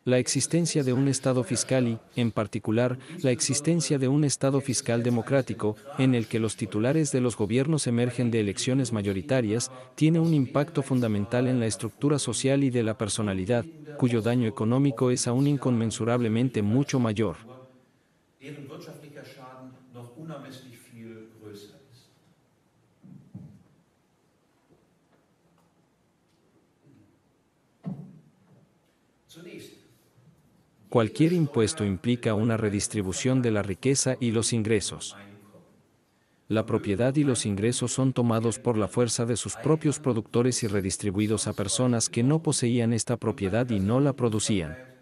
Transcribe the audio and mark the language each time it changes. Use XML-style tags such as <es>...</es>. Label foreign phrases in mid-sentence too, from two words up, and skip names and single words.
<es>La existencia de un Estado fiscal y, en particular, la existencia de un Estado fiscal democrático, en el que los titulares de los gobiernos emergen de elecciones mayoritarias, tiene un impacto fundamental en la estructura social y de la personalidad, cuyo daño económico es aún inconmensurablemente mucho mayor.</es> <de>Deren wirtschaftlicher Schaden noch unermesslich viel größer ist. Zunächst.</de> <es>Cualquier impuesto implica una redistribución de la riqueza y los ingresos. La propiedad y los ingresos son tomados por la fuerza de sus propios productores y redistribuidos a personas que no poseían esta propiedad y no la producían.</es>